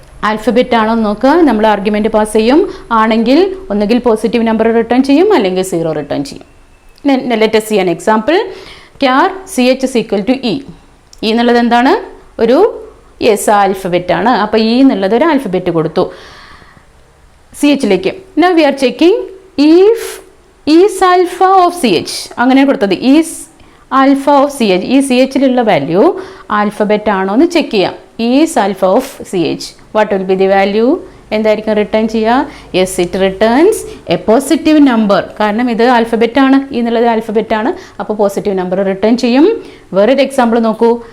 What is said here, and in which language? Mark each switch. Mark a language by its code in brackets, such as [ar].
[ml] Alphabet ആണോ നോക്കുക, നമ്മൾ ആർഗ്യുമെന്റ് പാസ് ചെയ്യും. ആണെങ്കിൽ ഒന്നുകിൽ പോസിറ്റീവ് നമ്പർ റിട്ടേൺ ചെയ്യും, അല്ലെങ്കിൽ 0 റിട്ടേൺ ചെയ്യും. [en] Let us see an example. Char CH is equal to E. [ml] E എന്നുള്ളത് എന്താണ്? ഒരു ആൽഫബറ്റ് ആണ്. അപ്പോൾ E എന്നുള്ളത് ഒരു ആൽഫബറ്റ് കൊടുത്തു CHലേക്ക്. [en] Now we are checking if is alpha of CH. [ml] അങ്ങനെ കൊടുത്തത് ഈസ് ആൽഫ ഓഫ് CH. ഈ CHലുള്ള വാല്യൂ ആൽഫബറ്റ് ആണോ എന്ന് ചെക്ക് ചെയ്യാം. [en] Is alpha of CH. What will be the value? [ml] എന്തായിരിക്കും റിട്ടേൺ ചെയ്യുക? [en] Yes, it returns a positive number. [ml] കാരണം ഇത് ആൽഫബറ്റ് ആണ്, ഈ എന്നുള്ളത് ആൽഫബറ്റ് ആണ്, അപ്പോൾ പോസിറ്റീവ് നമ്പർ റിട്ടേൺ ചെയ്യും. വേറൊരു എക്സാമ്പിൾ നോക്കൂ.